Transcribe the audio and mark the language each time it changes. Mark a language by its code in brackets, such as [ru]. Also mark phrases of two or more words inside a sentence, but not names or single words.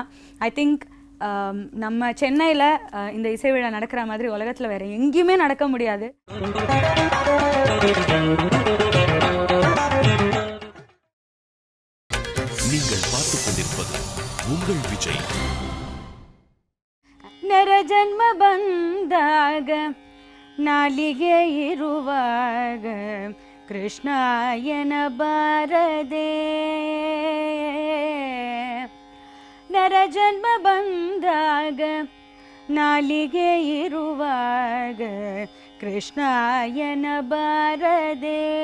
[en] I think [ta] நம்ம சென்னையில் இந்த இசை விழா நடக்கிற மாதிரி உலகத்தில் வேறு எங்கேயுமே நடக்க முடியாது. நீங்கள் பார்த்துக் கொண்டிருப்பது உங்கள் விஜய். [kn] ನರಜನ್ಮ ಬಂದಾಗ ನಾಲಿಗೆ ಇರುವಾಗ ಕೃಷ್ಣಾಯನ ಬಾರದೆ. ನರಜನ್ಮ ಬಂದಾಗ ನಾಲಿಗೆ ಇರುವಾಗ ಕೃಷ್ಣಾಯನ ಬಾರದೆ.